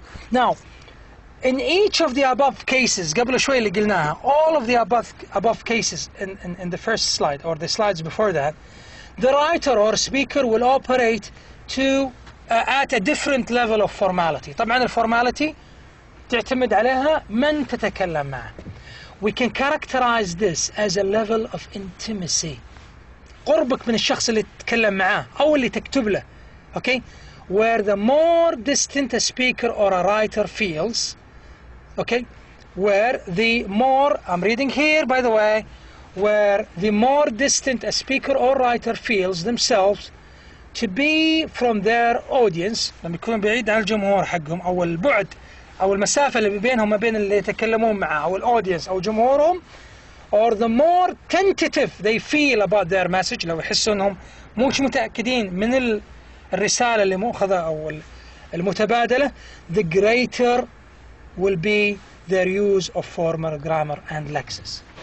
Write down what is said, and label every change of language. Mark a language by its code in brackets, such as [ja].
[en] Now, in each of the above cases, [ar] قبل شوي اللي قلناها, [en] all of the above cases in the first slide or the slides before that, the writer or speaker will operate at a different level of formality. [ar] طبعا الformality تعتمد عليها من تتكلم معه. [en] We can characterize this as a level of intimacy. [ar] قربك من الشخص اللي تتكلم معاه أو اللي تكتب له. [en] Okay? Where the more distant a speaker or a writer feels, okay, where the more, I'm reading here by the way, where the more distant a speaker or writer feels themselves to be from their audience, [ar] لما يكون بعيد عن الجمهور حقهم أو البعد أو المسافة اللي بينهم ما بين اللي يتكلمون معه أو الأودينس أو جمهورهم, [en] or the more tentative they feel about their message, [ar] لو يحسوا أنهم مش متأكدين من الرسالة اللي مؤخذة أو المتبادلة, [en] the greater will be their use of formal grammar and lexis.